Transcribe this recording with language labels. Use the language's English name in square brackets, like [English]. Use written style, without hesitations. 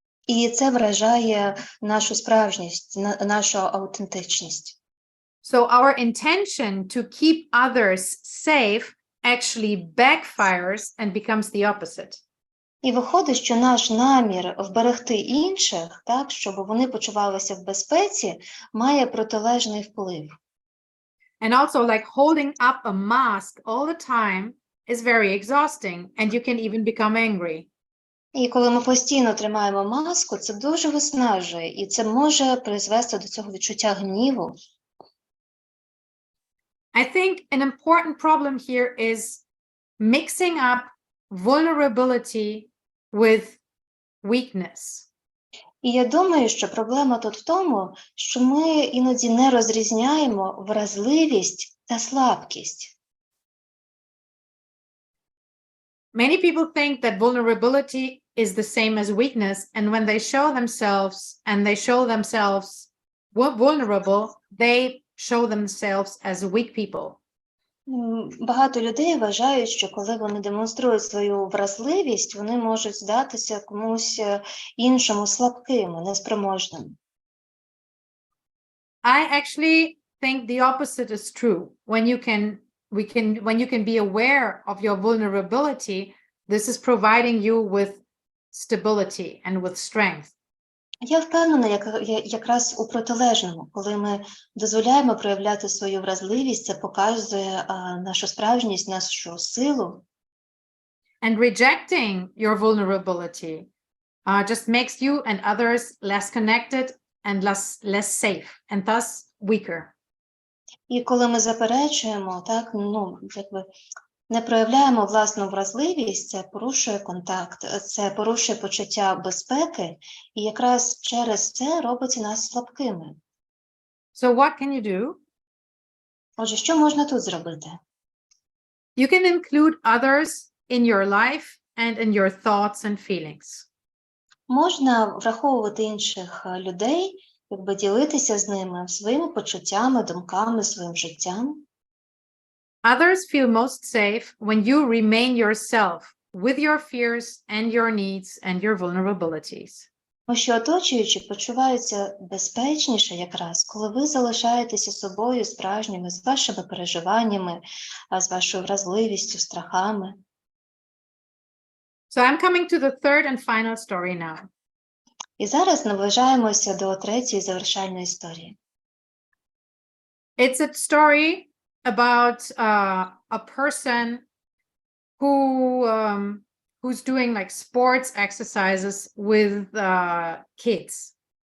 [Ukrainian] І це вражає нашу справжність, нашу аутентичність. [English] So our intention to keep others safe actually backfires and becomes the opposite. [Ukrainian] І виходить, що наш намір вберегти інших, так, щоб вони почувалися в безпеці, має протилежний вплив. [English] And also like holding up a mask all the time is very exhausting and you can even become angry. [Ukrainian] І коли ми постійно тримаємо маску, це дуже виснажує, і це може призвести до цього відчуття гніву. [English] I think an important problem here is mixing up vulnerability with weakness. [Ukrainian] І я думаю, що проблема тут в тому, що ми іноді не розрізняємо вразливість та слабкість. [English] Many people think that vulnerability is the same as weakness, and when they show themselves vulnerable, they show themselves as weak people. [Ukrainian] Багато людей вважають, що коли вони демонструють свою вразливість, вони можуть здатися комусь іншому слабкими, неспроможними. [English] I actually think the opposite is true. When you can be aware of your vulnerability, this is providing you with stability and with strength. [Ukrainian] Я впевнена, якраз у протилежному, коли ми дозволяємо проявляти свою вразливість, це показує нашу справжність, нашу силу. [English] And rejecting your vulnerability just makes you and others less connected and less safe, and thus weaker. [Ukrainian] І коли ми заперечуємо, так, не проявляємо власну вразливість, це порушує контакт, це порушує почуття безпеки, і якраз через це робить нас слабкими. [English] So what can you do? [Ukrainian] Отже, що можна тут зробити? [English] You can include others in your life and in your thoughts and feelings. [Ukrainian] Можна враховувати інших людей, якби ділитися з ними своїми почуттями, думками, своїм життям. [English] Others feel most safe when you remain yourself with your fears and your needs and your vulnerabilities. [Ukrainian] Тому що оточуючі почуваються безпечніше якраз, коли ви залишаєтеся собою справжніми, з вашими переживаннями, з вашою вразливістю, страхами. [English] So I'm coming to the third and final story now. [Ukrainian] І зараз наближаємося до третьої завершальної історії. [English] It's a story about a person who's doing like sports exercises with kids.